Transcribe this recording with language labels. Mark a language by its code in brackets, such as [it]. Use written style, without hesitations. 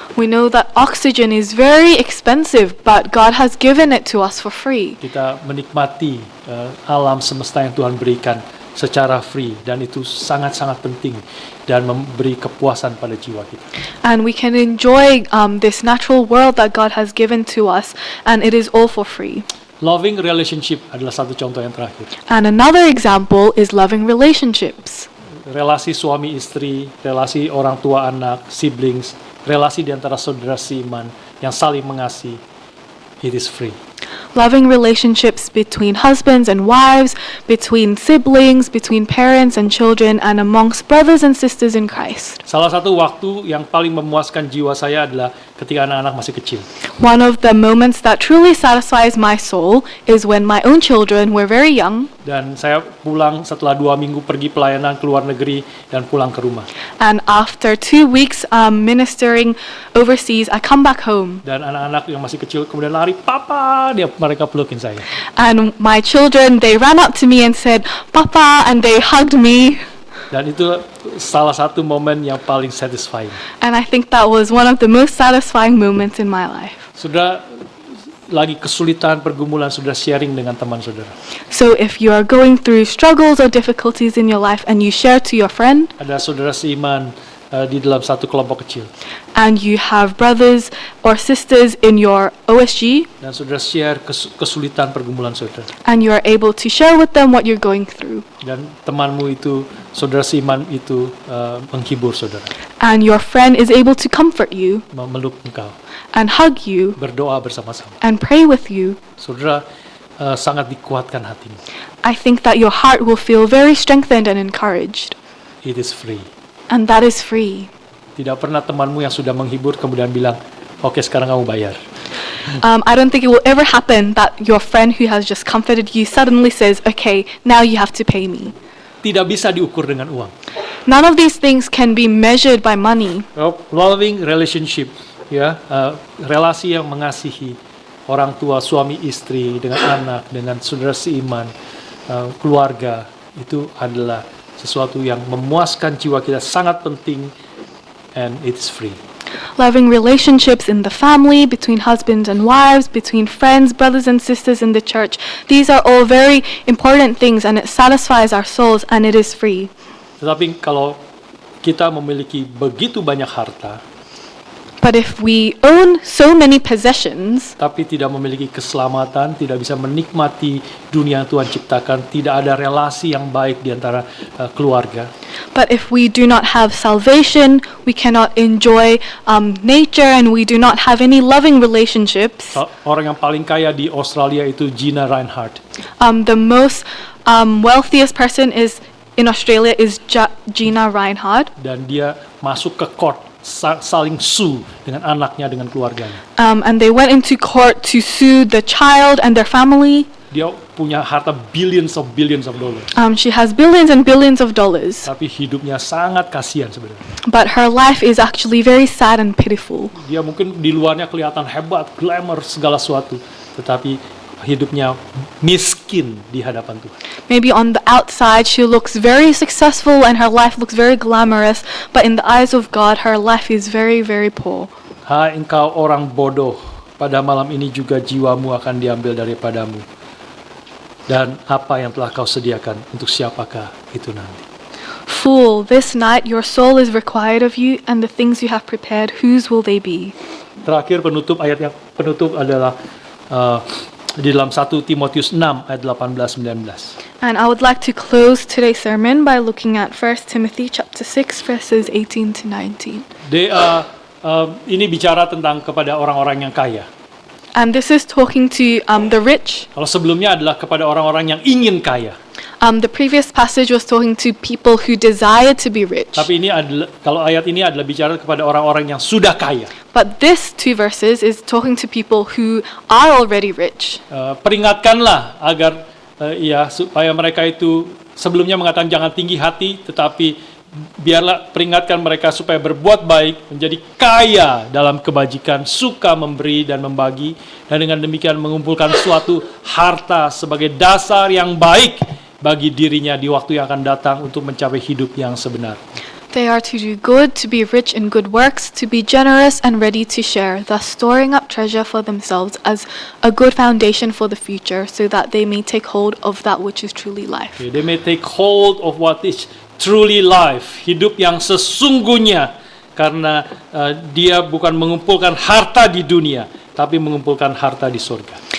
[en] We know that oxygen is very expensive, but God has given it to us for free. [id] Kita menikmati alam semesta yang Tuhan berikan secara free, dan itu sangat-sangat penting dan memberi kepuasan pada jiwa kita. [en] And we can enjoy this natural world that God has given to us, and it is all for free. Loving relationship [id] adalah satu contoh yang terakhir. [en] And another example is loving relationships. [id] Relasi suami istri, relasi orang tua anak, siblings, relasi di antara saudara seiman yang saling mengasihi. [en] It is free. Loving relationships between husbands and wives, between siblings, between parents and children, and amongst brothers and sisters in Christ. [id] Salah satu waktu yang paling memuaskan jiwa saya adalah ketika anak-anak masih kecil. [en] One of the moments that truly satisfies my soul is when my own children were very young, [id] Dan saya pulang setelah 2 minggu pergi pelayanan ke luar negeri dan pulang ke rumah. [en] and after 2 weeks ministering overseas, I come back home. [id] Dan anak-anak yang masih kecil kemudian lari, "Papa!" Mereka pelukin saya. [en] And my children, they ran up to me and said, "Papa," and they hugged me. [id] Dan itu salah satu momen yang paling satisfying. [en] And I think that was one of the most satisfying moments in my life. [id] Sudah lagi kesulitan, pergumulan, sudah sharing dengan teman saudara. [en] So if you are going through struggles or difficulties in your life and you share to your friend, [id] Ada saudara seiman di dalam satu kelompok kecil. [en] and you have brothers or sisters in your OSG, [id] Dan saudara share kesulitan, pergumulan saudara. [en] and you are able to share with them what you're going through, [id] Dan temanmu itu, saudara seiman itu menghibur saudara. [en] and your friend is able to comfort you [id] Memeluk engkau, [en] and hug you [id] berdoa bersama-sama. [en] and pray with you, [id] Saudara sangat dikuatkan hatimu. [en] I think that your heart will feel very strengthened and encouraged. It is free. And that is free. [id] Tidak pernah temanmu yang sudah menghibur kemudian bilang, "Oke, sekarang kamu bayar." [en] I don't think it will ever happen that your friend who has just comforted you suddenly says, "Okay, now you have to pay me." [id] Tidak bisa diukur dengan uang. [en] None of these things can be measured by money. Loving relationship, [id] ya, relasi yang mengasihi orang tua, suami istri, dengan anak, dengan saudara seiman, keluarga, itu adalah sesuatu yang memuaskan jiwa kita, sangat penting, [en] and it's free. Loving relationships in the family, between husbands and wives, between friends, brothers and sisters in the church. These are all very important things, and it satisfies our souls, and it is free. [id] Tetapi kalau kita memiliki begitu banyak harta, [en] But if we own so many possessions, [id] tapi tidak memiliki keselamatan, tidak bisa menikmati dunia yang Tuhan ciptakan, tidak ada relasi yang baik di antara keluarga, [en] but if we do not have salvation, we cannot enjoy nature, and we do not have any loving relationships. [id] orang yang paling kaya di Australia itu Gina Rinehart. [en] The most wealthiest person in Australia is Gina Rinehart, [id] Dan dia masuk ke court, saling sue dengan anaknya, dengan keluarganya. [en] and they went into court to sue the child and their family. [id] Dia punya harta [en] billions of dollars. She has billions and billions of dollars, [id] Tapi hidupnya sangat kasihan sebenarnya. [en] but her life is actually very sad and pitiful. [id] Dia mungkin di luarnya kelihatan hebat, glamour, segala sesuatu, tetapi hidupnya miskin di hadapan Tuhan. [en] Maybe on the outside she looks very successful and her life looks very glamorous, but in the eyes of God her life is very, very poor. [id] Hai engkau orang bodoh, pada malam ini juga jiwamu akan diambil daripadamu. Dan apa yang telah kau sediakan, untuk siapakah itu nanti? [en] Fool, this night your soul is required of you, and the things you have prepared, whose will they be? [id] Terakhir ayat yang penutup adalah di dalam 1 Timotius 6 ayat 18-19. [en] And I would like to close today's sermon by looking at 1 Timothy chapter 6 verses 18 to 19. They are [id] ini bicara tentang kepada orang-orang yang kaya. [en] And this is talking to the rich. [id] Kalau sebelumnya adalah kepada orang-orang yang ingin kaya. [en] The previous passage was talking to people who desire to be rich. [id] Tapi ini adalah, kalau ayat ini adalah bicara kepada orang-orang yang sudah kaya. [en] But this 2 verses is talking to people who are already rich. [id] Peringatkanlah agar supaya mereka itu sebelumnya mengatakan jangan tinggi hati, tetapi biarlah peringatkan mereka supaya berbuat baik, menjadi kaya dalam kebajikan, suka memberi dan membagi, dan dengan demikian mengumpulkan suatu harta sebagai dasar yang baik bagi dirinya di waktu yang akan datang untuk mencapai hidup yang sebenar. [en] They are to do good, to be rich in good works, to be generous and ready to share, thus storing up treasure for themselves as a good foundation for the future, so that they may take hold of that which is truly life. They may take hold of what is truly life, [id] hidup yang sesungguhnya, karena dia bukan mengumpulkan harta di dunia, tapi mengumpulkan harta di surga.